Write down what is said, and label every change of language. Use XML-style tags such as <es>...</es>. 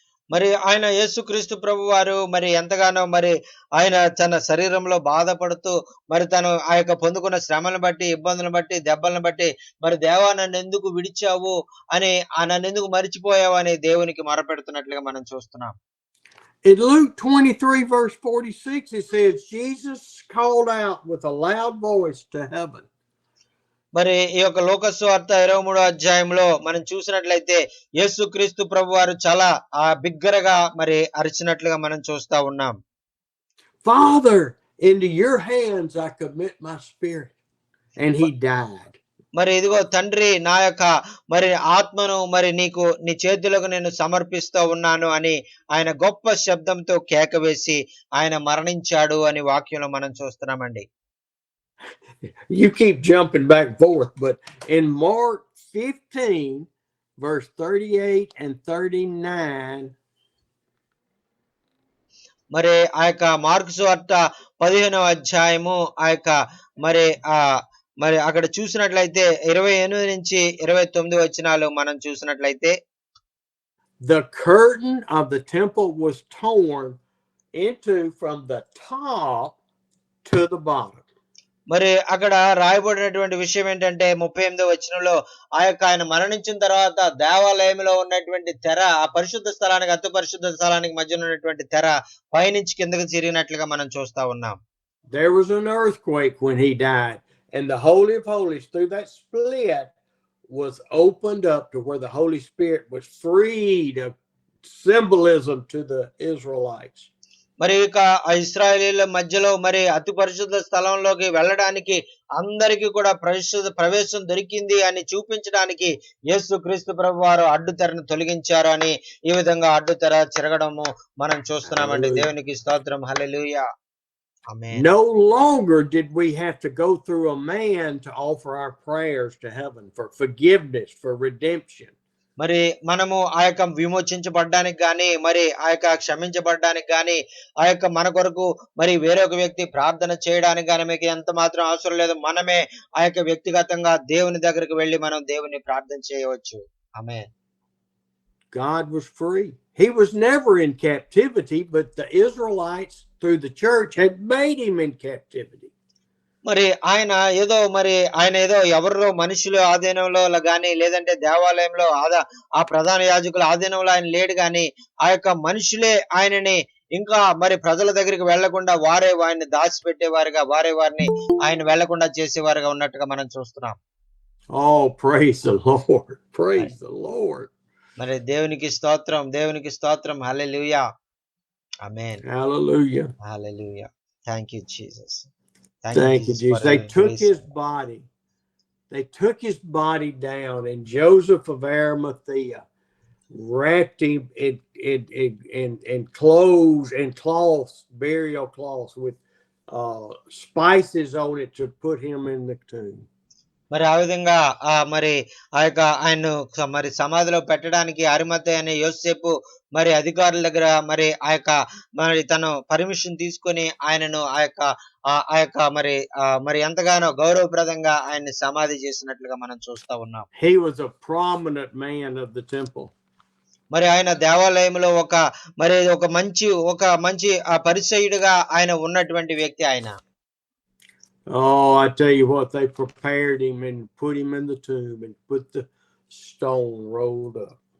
<te>మరి ఆయన యేసుక్రీస్తు ప్రభువారు మరి ఎంతగానో మరి ఆయన తన శరీరంలో బాధపడుతూ మరి తను పొందుకున్న శ్రమలను బట్టి, ఇబ్బందులను బట్టి, దెబ్బలను బట్టి మరి దేవా నన్నెందుకు విడిచావు అని, నన్నెందుకు మరిచిపోయావు అని దేవునికి మొరపెడుతున్నట్లుగా మనం చూస్తున్నాం.</te> <en>In Luke 23 verse 46, it says, Jesus called out with a loud voice to heaven.</en> <te>మరి ఈ యొక్క లోక సువార్త 23వ అధ్యాయంలో మనం చూసినట్లయితే యేసుక్రీస్తు ప్రభువారు చాలా బిగ్గరగా మరి అరిచినట్లుగా మనం చూస్తా ఉన్నాం.</te> <en>Father, into your hands I commit my spirit. And he died.</en> <te>మరి ఇదిగో తండ్రి నా యొక్క మరి ఆత్మను మరి నీ చేతులకు నేను సమర్పిస్తూ ఉన్నాను అని ఆయన గొప్ప శబ్దంతో కేక వేసి ఆయన మరణించాడు అని వాక్యంలో మనం చూస్తున్నామండి.</te> <en>You keep jumping back and forth, but in Mark 15 verse 38 and 39,</en> <te>మరి మార్కు సువార్త 15వ అధ్యాయము మరి మరి అక్కడ చూసినట్లయితే 28 నుంచి 29 వచనాలు మనం చూసినట్లయితే,</te> <en>the curtain of the temple was torn into from the top to the bottom.</en> <te>మరి అక్కడ రాయబడినటువంటి విషయం ఏంటంటే 38వ వచనంలో ఆయన మరణించిన తర్వాత దేవాలయంలో ఉన్నటువంటి తెర, ఆ పరిశుద్ధ స్థలానికి అతి పరిశుద్ధ స్థలానికి మధ్యన ఉన్నటువంటి తెర పైనుంచి కిందకి చిరిగినట్లుగా మనం చూస్తా ఉన్నాం.</te> <en>There was an earthquake when he died, and the Holy of Holies through that split was opened up to where the Holy Spirit was freed of symbolism to the Israelites.</en> <te>మరి ఇక ఇశ్రాయేలీయుల మధ్యలో మరి అతి పరిశుద్ధ స్థలంలోకి వెళ్ళడానికి అందరికీ కూడా ప్రవేశం దొరికింది అని చూపించడానికి యేసుక్రీస్తు ప్రభువారు అడ్డుతెరను తొలగించారు అని ఈ విధంగా అడ్డుతెర చిరగడము మనం చూస్తున్నామండి. దేవునికి స్తోత్రం. హల్లెలూయా. Amen.</te> <en>No longer did we have to go through a man to offer our prayers to heaven for forgiveness, for redemption.</en> <te>మరి మనము విమోచించబడ్డానికి గాని మరి క్షమించబడ్డానికి గాని మన కొరకు మరి వేరొక వ్యక్తి ప్రార్థన చేయడానికి గాని మీకు ఎంత మాత్రం అవసరం లేదు. మనమే వ్యక్తిగతంగా దేవుని దగ్గరికి వెళ్ళి మనం దేవుని ప్రార్థన చేయవచ్చు. ఆమేన్.</te> <en>God was free. He was never in captivity, but the Israelites through the church had made him in captivity.</en> <te>మరి ఆయన ఏదో ఎవరో మనుషుల ఆధీనంలో గాని లేదంటే దేవాలయంలో ఆ ప్రధాన యాజకుల ఆధీనంలో ఆయన లేడు గాని మనుషులే ఆయనని ఇంకా మరి ప్రజల దగ్గరికి వెళ్లకుండా వారే వారిని దాచిపెట్టేవారుగా, వారిని ఆయన వెళ్లకుండా చేసేవారుగా ఉన్నట్టుగా మనం చూస్తున్నాం.</te> <en>Oh, praise the Lord. Praise the Lord.</en> <te>మరి దేవునికి స్తోత్రం. హల్లెలూయా. ఆమేన్.</te> <en>Hallelujah. Hallelujah. Thank you, Jesus. Thank you, Jesus. They took his body they took his body down, and Joseph of Arimathea wrapped him in clothes and cloths, burial cloths with spices on it to put him in the tomb.</en> <te>మరి ఆ విధంగా మరి ఆ యొక్క ఆయన్ను మరి సమాధిలో పెట్టడానికి అరిమతయి అనే యోసేపు మరి అధికారుల దగ్గర మరి ఆ యొక్క మరి తను పర్మిషన్ తీసుకొని ఆయనను ఆ యొక్క మరి ఎంతగానో గౌరవప్రదంగా ఆయన్ని సమాధి చేసినట్లుగా మనం చూస్తా ఉన్నాం.</te> <en>He was a prominent man of the temple.</en> <te>మరి ఆయన దేవాలయంలో ఒక మంచి పరిచయుడిగా ఆయన ఉన్నటువంటి వ్యక్తి ఆయన.</te> <en>Oh, I tell you what, they prepared him and put him in the tomb and put the stone rolled up.</en>